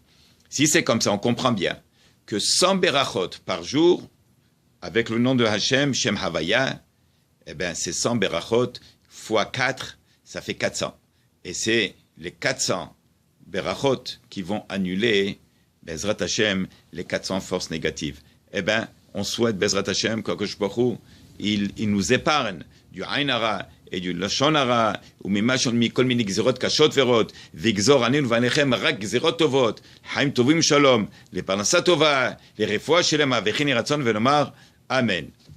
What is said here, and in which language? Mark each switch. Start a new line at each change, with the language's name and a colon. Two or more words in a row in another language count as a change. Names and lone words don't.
French: Si c'est comme ça, on comprend bien que 100 berachot par jour, avec le nom de Hashem,
Hebrew: שם הויה,
French: eh bien, c'est 100 berachot fois 4, ça fait 400. Et c'est les 400 berachot qui vont annuler,
Hebrew: בעזרת השם,
French: les 400 forces négatives. Eh bien, on souhaite
Hebrew: בעזרת השם,
French: qu'
Hebrew: הקדוש ברוך הוא,
French: il nous épargne du
Hebrew: עין הרע
French: et du
Hebrew: לשון הרע, ומכל מיני גזירות קשות ורעות, ויגזור עלינו ועליכם רק גזירות טובות, חיים טובים שלום, לפרנסה טובה, לרפואה שלמה, וכן יהי רצון ונאמר אמן.